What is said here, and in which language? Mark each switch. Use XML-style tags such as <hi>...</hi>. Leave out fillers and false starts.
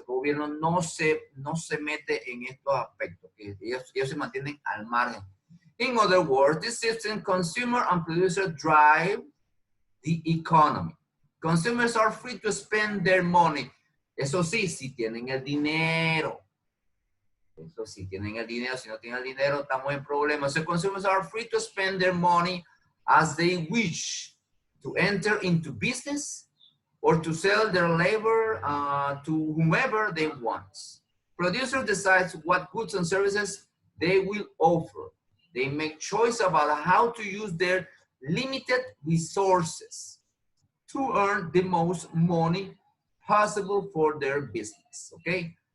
<es>El gobierno no se mete en estos aspectos. Ellos se mantienen al margen.</es> <en>In other words, this system, consumer and producer drive the economy. Consumers are free to spend their money.</en> <es>Eso sí, si tienen el dinero. Eso sí, tienen el dinero. Si no tienen el dinero, estamos en problemas.</es> <en>So consumers are free to spend their money as they wish, to enter into business or to sell their labor to whomever they want. Producer decides what goods and services they will offer. They make choice about how to use their limited resources to earn the most money possible for their business, okay?</en>